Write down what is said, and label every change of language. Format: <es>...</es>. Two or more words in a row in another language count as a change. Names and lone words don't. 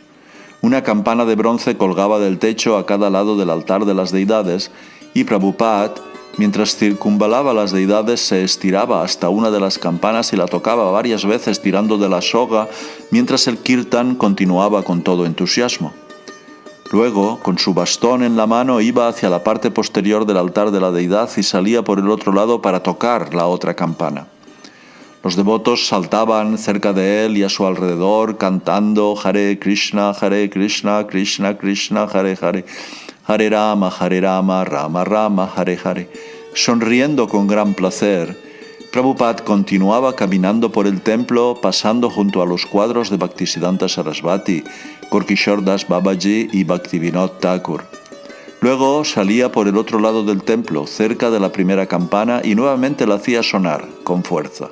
<es>Una campana de bronce colgaba del techo a cada lado del altar de las deidades y Prabhupada, mientras circunvalaba las deidades, se estiraba hasta una de las campanas y la tocaba varias veces tirando de la soga, mientras el kirtan continuaba con todo entusiasmo. Luego, con su bastón en la mano, iba hacia la parte posterior del altar de la deidad y salía por el otro lado para tocar la otra campana. Los devotos saltaban cerca de él y a su alrededor cantando Hare Krishna, Krishna Krishna, Hare Hare, Hare Rama, Rama Rama, Hare Hare. Sonriendo con gran placer, Prabhupada continuaba caminando por el templo, pasando junto a los cuadros de Bhaktisiddhanta Sarasvati, Gorkishore Das Babaji y Bhaktivinoda Thakur. Luego salía por el otro lado del templo, cerca de la primera campana, y nuevamente la hacía sonar con fuerza.</es>